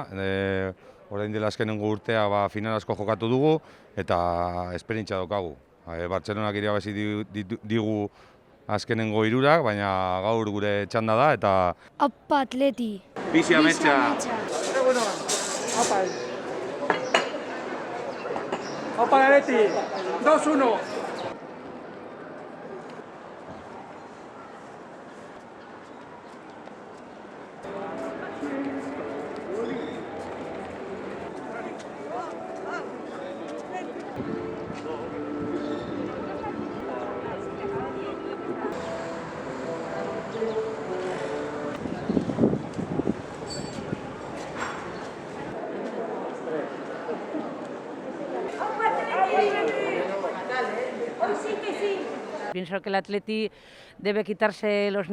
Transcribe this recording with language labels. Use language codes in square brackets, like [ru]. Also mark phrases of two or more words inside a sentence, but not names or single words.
[eu] Orain dela azkenengo urtea final asko jokatu dugu eta esperientzia daukagu. Bartzelonak irabazi digu azkenengo hirurak, baina gaur gure txanda da eta... Aupa Atleti! Bizi ametsa! Aupa Atleti! 2-1! [es] Pienso que el Atleti debe quitarse los